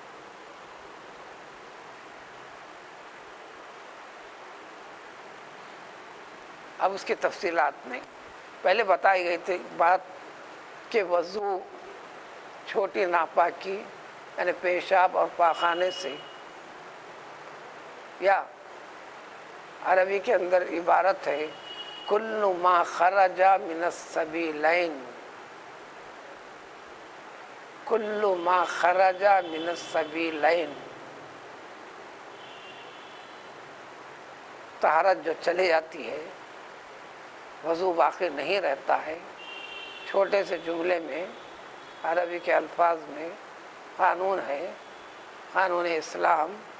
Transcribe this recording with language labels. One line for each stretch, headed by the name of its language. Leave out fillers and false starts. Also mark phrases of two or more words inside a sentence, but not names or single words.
Urdu: اب اس کی تفصیلات نہیں، پہلے بتائی گئی تھی بات کہ وضو چھوٹی ناپاکی یعنی پیشاب اور پاخانے سے، یا عربی کے اندر عبارت ہے
Arabic: کل ما خرج من السبیلین، کل ما خرج من السبیلین.
Urdu: طہارت جو چلی جاتی ہے، وضو باقی نہیں رہتا ہے. چھوٹے سے جملے میں عربی کے الفاظ میں قانون ہے، قانون اسلام.